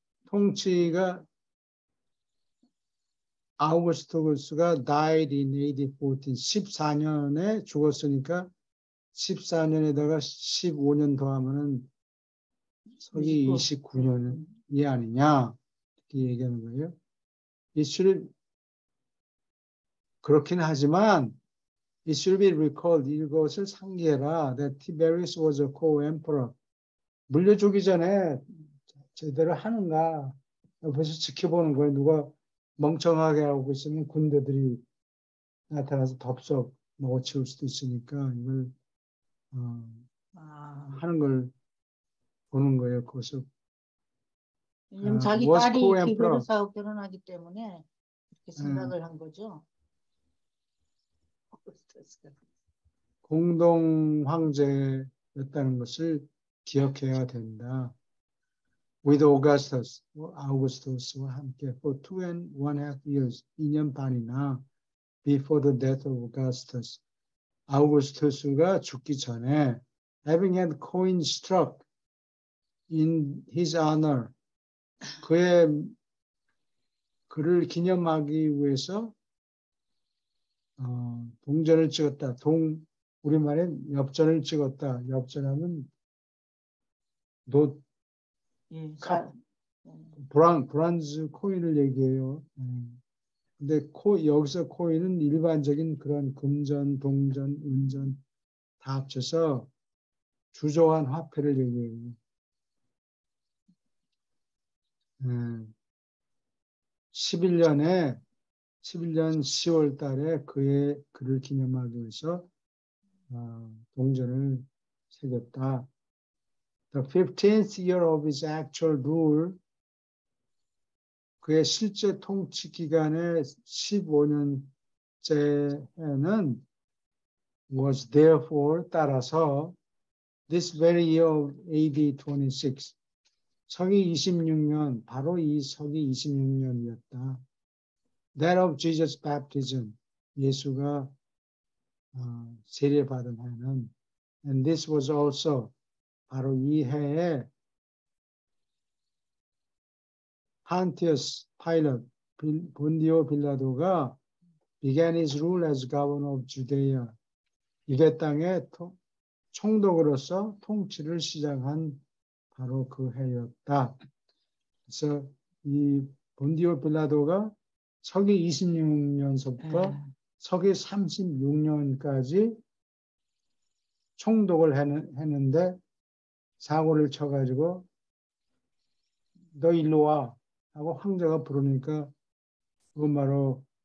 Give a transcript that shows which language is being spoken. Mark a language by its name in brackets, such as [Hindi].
[Korean] 통치가 아우구스투스가 [English] died in AD 14 [Korean] 14년에 죽었으니까 14년에다가 15년 더하면은 서기 29년이 아니냐 이렇게 얘기하는 거예요. 이슈를 그렇긴 하지만 [English] it should be recalled [Korean] 이것을 상기해라. [English] that Tiberius was a co-emperor. [Korean] 물려주기 전에 제대로 하는가 옆에서 지켜보는 거예요. 누가 멍청하게 하고 있으면 군대들이 나타나서 덥석 먹어치울 수도 있으니까 이걸 아, 하는 걸 보는 거예요. 그것을 왜냐면 자기 [English] was [Korean] 딸이 [English] co-emperor. [Korean] 티베르스하고 결혼하기 때문에 그렇게 예, 생각을 한 거죠. 공동 황제였다는 것을 기억해야 된다. [English] With Augustus, [Korean] 아우구스투스와 함께 [English] for 2.5 years, [Korean] 2년 반이나 [English] before the death of Augustus, [Korean] 아우구스투스가 죽기 전에 [English] having had coin struck in his honor, [Korean] 그를 기념하기 위해서 동전을 찍었다. 우리말엔 엽전을 찍었다. 엽전하면 노 예, 카 브란즈 코인을 얘기해요. 근데 여기서 코인은 일반적인 그런 금전, 동전, 은전 다 합쳐서 주조한 화폐를 얘기해요. 11년 10월 달에 그를 기념하기 위해서 동전을 새겼다. [English] The 15th year of his actual rule, [Korean] 그의 실제 통치 기간의 15년째 해는 [English] was therefore, [Korean] 따라서 [English] this very year of AD 26, [Korean] 서기 26년, 바로 이 서기 26년이었다. [English] That of Jesus' baptism, [Korean] 예수가 세례받은 해는, [English] and this was also, [Korean] 바로 이 해에 [English] Pontius Pilate, 본디오 빌라도가 began his rule as governor of Judea, [Korean] 유대 땅의 총독으로서 통치를 시작한 바로 그 해였다. 그래서 이 본디오 빌라도가 서기 26년서부터 서기 36년까지 총독을 했는데 사고를 쳐가지고 너 일로 와 하고 황제가 부르니까 그건 바로